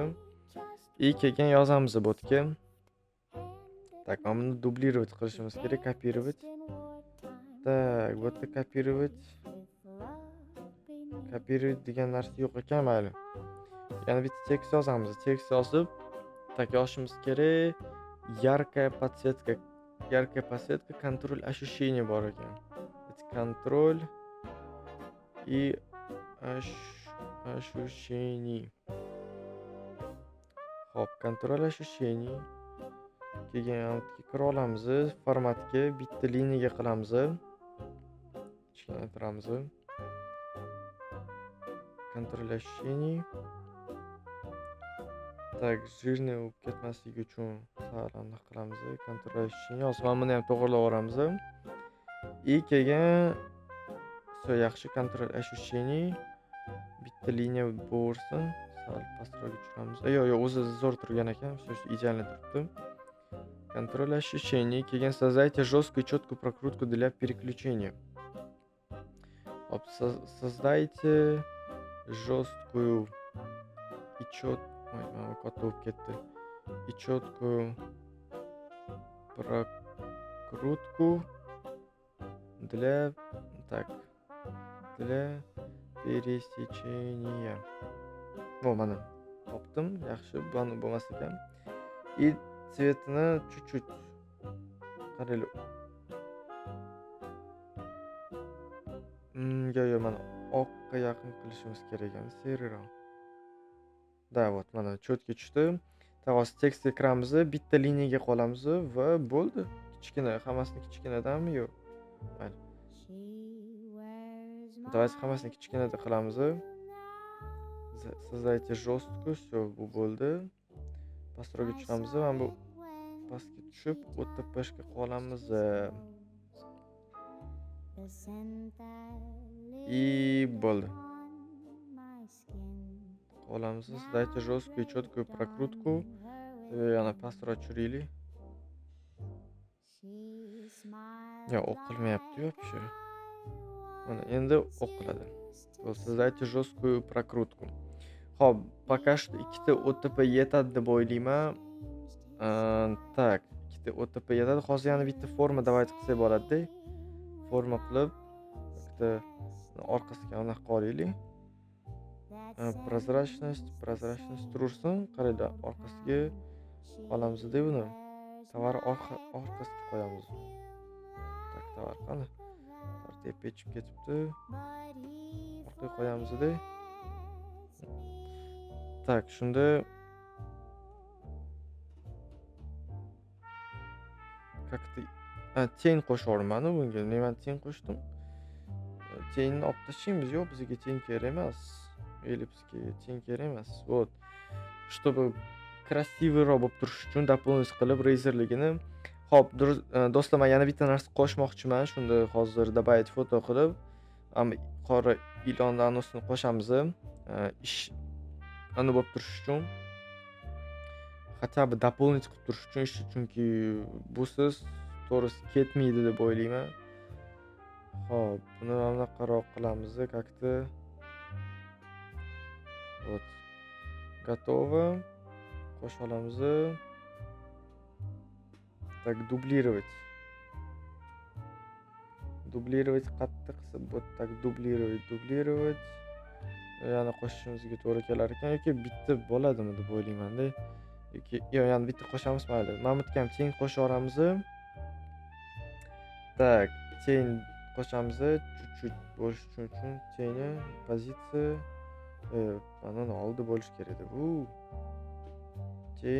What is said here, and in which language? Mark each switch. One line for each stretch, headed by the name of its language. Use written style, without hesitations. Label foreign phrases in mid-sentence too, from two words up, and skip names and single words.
Uzbek: Keyin yozamiz botga. Так, mana buni dublировать qilishimiz kerak, kopировать. Так, bu yerda kopировать degan narsa yo'q ekan, mayli. Yana bitta tekst yozamiz. Tekst yozib, так, yozishimiz kerak.
Russian: Яркая подсветка, контроль ощущений bor ekan. Контроль и ощущений. Hop, control ощущений.
Uzbek: Keyin kira olamiz, formatga bitta liniyaga qilamiz.
Russian: Kichkinatiramiz. Control ощущений.
Uzbek: Так, жирный bo'lib ketmasligi uchun sal aniq qilamiz.
Russian: Control ощущений.
Uzbek: Mana buni ham to'g'rilab olamiz. Keyin yaxshi
Russian: control ощущений.
Uzbek: Bitta liniya bo'lsin. Sal pastroqga tushiramiz. Yo'q, o'zi zo'r turgan ekan. Ideально turibdi.
Russian: Контроль ощущений. Keyin создайте жесткую и четкую прокрутку для переключения. Hop, создайте жесткую и четкую.
Uzbek: Katta bo'lib ketdi.
Russian: И четкую прокрутку для пересечения.
Uzbek: Mana topdim. Yaxshi, buni bo'lmas ekan.
Russian: И цветini чуть-чуть qaraylik.
Uzbek: Yo'q, mana oqqa yaqin qilishimiz kerak ekan, seriroq. Da, вот, mana cho'tga tushdi. Tavos tekstga kiramiz, bitta liniyaga qolamiz va bo'ldi. Kichkina, hammasini kichkinadanmi? Yo'q. Mayli. Давайте hammasini kichkinada qilamiz.
Russian: Создайте жесткую, все,
Uzbek: bu bo'ldi. Pastroqga tushamiz, mana bu pastga tushib, OTP-ga qolamiz. И bo'ldi. Qolamiz.
Russian: Создайте жесткую и четкую прокрутку.
Uzbek: Yana pastroq tushiraylik. Yo'q, o'qilmayapti-yu, вообще. Mana endi o'qiladi.
Russian: Создайте жесткую прокрутку.
Uzbek: Xo'p, пока что ikkita OTP yetadi deb o'ylayman. Так, ikkita OTP yetadi. Hozir yana bitta forma давайте qilsak bo'ladi-da. Forma qilib, bitta orqasiga aniq qo'yaylik.
Russian: Прозрачность tursin.
Uzbek: Qaranglar, orqasiga olamiz-da buni. Tovar orqasiga qo'yamiz. Tak, tovar qani? Tartib pechib ketibdi. Orqaga qo'yamiz-da. Tak, shunda как-то teng qo'shaverman bunga. Men teng qo'shdim. Tengni olib tashlaymiz. Yo'q, bizga teng kerak emas. Ellipsga teng kerak emas. Вот.
Russian: Чтобы красивыйroq
Uzbek: bo'lib turish uchun дополнить qilib Razerligini. Xo'p, do'stlar, men yana bitta narsa qo'shmoqchiman. Shunda hozir добавить foto qilib, qora ilonni anonsini qo'shamiz. Ish ana bo'lib turish uchun.
Russian: Хотя бы дополнить
Uzbek: qilib turish uchun ish, chunki busiz to'g'risi ketmaydi deb o'ylayman. Xo'p, buni mana bunaqaroq qilamiz,
Russian: как-то. Вот. Готово.
Uzbek: Qo'sha olamiz.
Russian: Так, дублировать.
Uzbek: Dublировать qattiq qilsa, bu tak dublировать. Yana qo'shishimizga to'g'ri kelar ekan yoki bitta bo'ladimi deb o'ylayman-da. Yoki yana bitta qo'shamiz, mayli. Mana bu ham teng qo'sha olamiz. Так, teng qo'shamiz, чуть-чуть bo'lish uchun tengni pozitsiya mana oldi bo'lish kerak edi.